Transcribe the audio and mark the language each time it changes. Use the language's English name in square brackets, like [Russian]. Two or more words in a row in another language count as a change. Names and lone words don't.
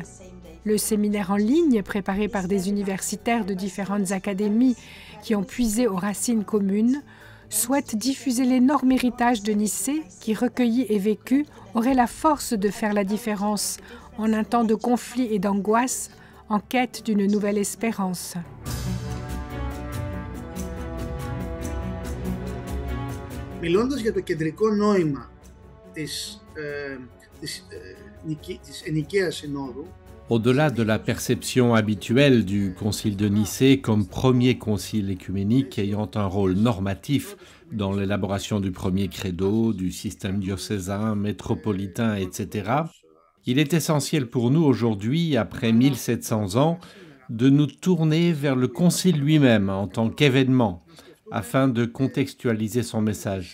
[French] Le séminaire en ligne, préparé par des universitaires de différentes académies qui ont puisé aux racines communes, souhaite diffuser l'énorme héritage de Nicée qui, recueilli et vécu, aurait la force de faire la différence en un temps de conflit et d'angoisse, en quête d'une nouvelle espérance. [Greek] Μιλώντας για το κεντρικό νόημα της Ενοικαίας Συνόδου, [French] au-delà de la perception habituelle du Concile de Nicée comme premier concile œcuménique ayant un rôle normatif dans l'élaboration du premier credo, du système diocésain, métropolitain, etc., il est essentiel pour nous aujourd'hui, après 1700 ans, de nous tourner vers le Concile lui-même en tant qu'événement, afin de contextualiser son message.